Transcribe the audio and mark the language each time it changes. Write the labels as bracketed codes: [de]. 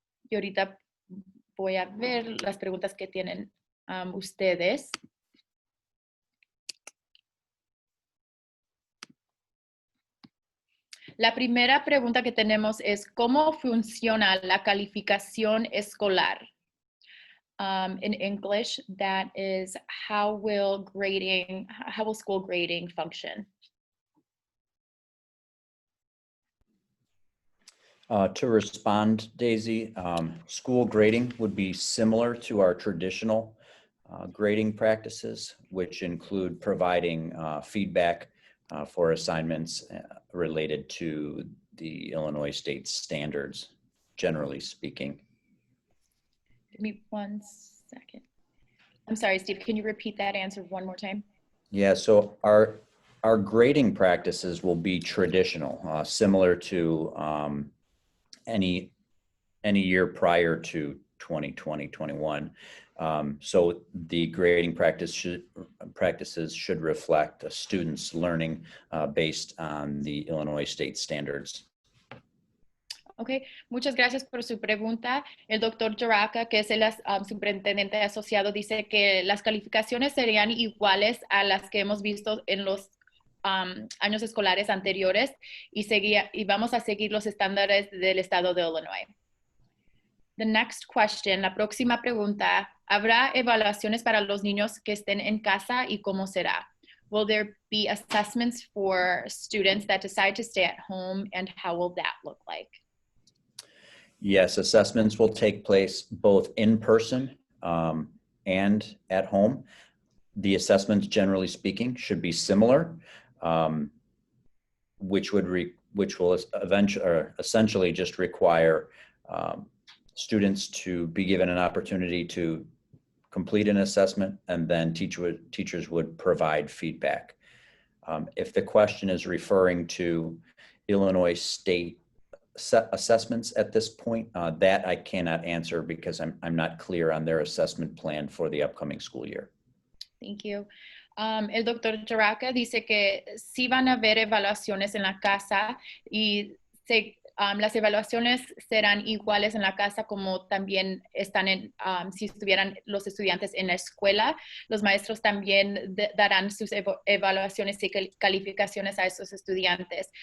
[es] Y ahorita voy a ver las preguntas que tienen ustedes. La primera pregunta que tenemos es, ¿cómo funciona la calificación escolar? [en] In English, that is, how will school grading function? To respond, Daisy, school grading would be similar to our traditional grading practices, which include providing feedback for assignments related to the Illinois state standards, generally speaking. Give me 1 second. I'm sorry, Steve, can you repeat that answer one more time? Yeah, so our grading practices will be traditional, similar to any year prior to 2020-21. So the grading practices should reflect students' learning based on the Illinois state standards. [es] Ok, muchas gracias por su pregunta. El doctor Jaraka, que es el superintendente asociado, dice que las calificaciones serían iguales a las que hemos visto en los años escolares anteriores y vamos a seguir los estándares del estado de Illinois. [en] The next question, [es] la próxima pregunta, ¿habrá evaluaciones para los niños que estén en casa y cómo será? [en] Will there be assessments for students that decide to stay at home, and how will that look like? Yes, assessments will take place both in person and at home. The assessments, generally speaking, should be similar, which will essentially just require students to be given an opportunity to complete an assessment, and then teachers would provide feedback. If the question is referring to Illinois state assessments at this point, that I cannot answer because I'm not clear on their assessment plan for the upcoming school year. Thank you. [es] El doctor Jaraka dice que sí van a haber evaluaciones en la casa y las evaluaciones serán iguales en la casa como también están si estuvieran los estudiantes en la escuela. Los maestros también darán sus evaluaciones y calificaciones a esos estudiantes.